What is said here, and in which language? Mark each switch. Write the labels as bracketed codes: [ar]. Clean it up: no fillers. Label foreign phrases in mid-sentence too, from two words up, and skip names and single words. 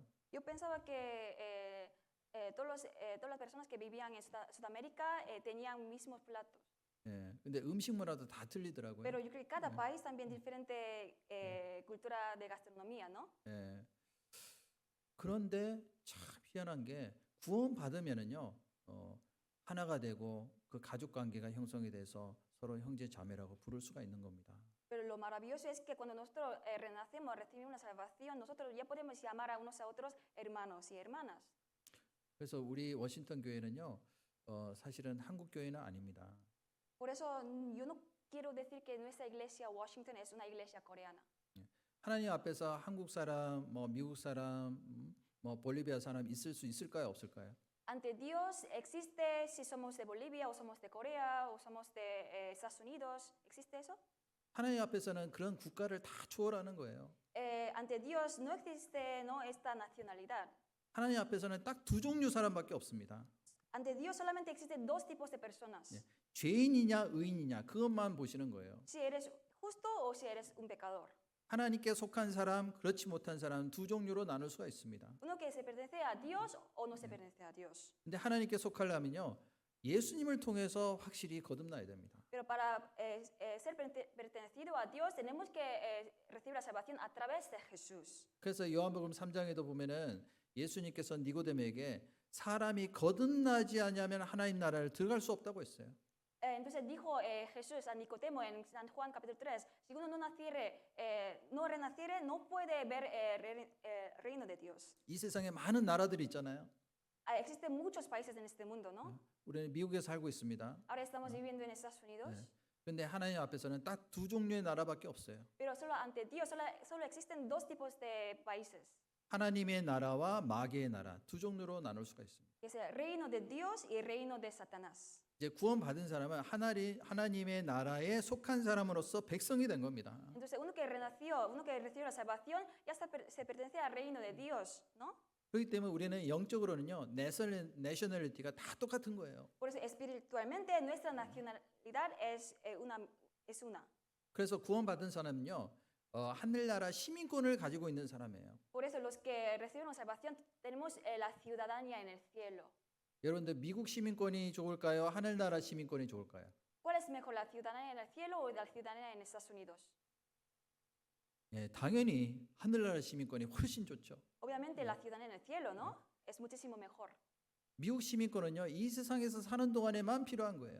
[es] Yo pensaba que todas las personas que vivían en Sudamérica tenían mismos platos. [ko] 근데 음식 문화도 다 틀리더라고요. [es] Pero yo creo que cada país también diferente cultura de gastronomía, ¿no? [ko] 그런데 참 희한한 게 구원 받으면은요 하나가 되고 그 가족 관계가 형성이 돼서 서로 형제 자매라고 부를 수가 있는 겁니다. [es] Pero lo maravilloso es que cuando nosotros renacemos, recibimos la salvación, nosotros ya podemos llamar a unos a otros hermanos y hermanas. [ko] 그래서 우리 워싱턴 교회는요 사실은 한국 교회는 아닙니다. [es] Por eso yo no quiero decir que nuestra iglesia Washington es una iglesia coreana. [ko] 하나님 앞에서 한국 사람, 뭐 미국 사람, 뭐 볼리비아 사람 있을 수 있을까요, 없을까요? [es] Ante Dios existe si somos de Bolivia o somos de Corea o somos de Estados Unidos, ¿existe eso? [ko] 하나님 앞에서는 그런 국가를 다 초월하는 거예요. [es] Ante Dios no existe no esta nacionalidad. [ko] 하나님 앞에서는 딱 두 종류 사람밖에 없습니다. [es] Ante Dios solamente existen dos tipos de personas. [ko] 죄인이냐 의인이냐 그것만 보시는 거예요. [es] Si eres justo o si eres un pecador. [ko] 하나님께 속한 사람, 그렇지 못한 사람 두 종류로 나눌 수가 있습니다. [es] Uno que se pertenece a Dios o no se pertenece a Dios. [ko] 근데 하나님께 속하려면요 예수님을 통해서 확실히 거듭나야 됩니다. [es] Pero para ser pertenecido a Dios tenemos que recibir la salvación a través de Jesús. [ko] 그래서 요한복음 3장에도 보면은 예수님께서 니고데모에게 사람이 거듭나지 않으면 하나님 나라를 들어갈 수 없다고 했어요. [es] Entonces dijo Jesús a Nicodemo en San Juan capítulo 3, si uno no naciere, no renaciere, no puede ver el reino de Dios. [ko] 이 세상에 많은 나라들이 있잖아요. [es] Existen muchos países en este mundo, ¿no? [ko] 우리는 미국에 살고 있습니다. [es] Ahora estamos viviendo en Estados Unidos. [ko] 근데 하나님 앞에서는 딱 두 종류의 나라밖에 없어요. [es] Pero solo ante Dios solo existen dos tipos de países. [ko] 하나님의 나라와 마귀의 나라 두 종류로 나눌 수가 있습니다. [es] Que es el reino de Dios y el reino de Satanás. [ko] 이제 구원받은 사람은 하나님의 나라에 속한 사람으로서 백성이 된 겁니다. [es] Entonces uno que renació, uno que recibió la salvación, ya se pertenece al reino de Dios, ¿no? [ko] 그렇기 때문에 우리는 영적으로는요 내셔널리티가 다 똑같은 거예요. [es] Por eso, espiritualmente, nuestra nacionalidad es una. [ko] 그래서 구원받은 사람은요 하늘나라 시민권을 가지고 있는 사람이에요. [es] Por eso, los que recibimos salvación tenemos la ciudadanía en el cielo. [ko] 여러분들 미국 시민권이 좋을까요? 하늘나라 시민권이 좋을까요? [es] ¿Cuál es mejor, la ciudadanía en el cielo o la ciudadanía en Estados Unidos? [ko] 예, 당연히 하늘나라 시민권이 훨씬 좋죠. [es] Obviamente, la ciudadanía en el cielo, ¿no? Es muchísimo mejor. [ko] 미국 시민권은요 이 세상에서 사는 동안에만 필요한 거예요.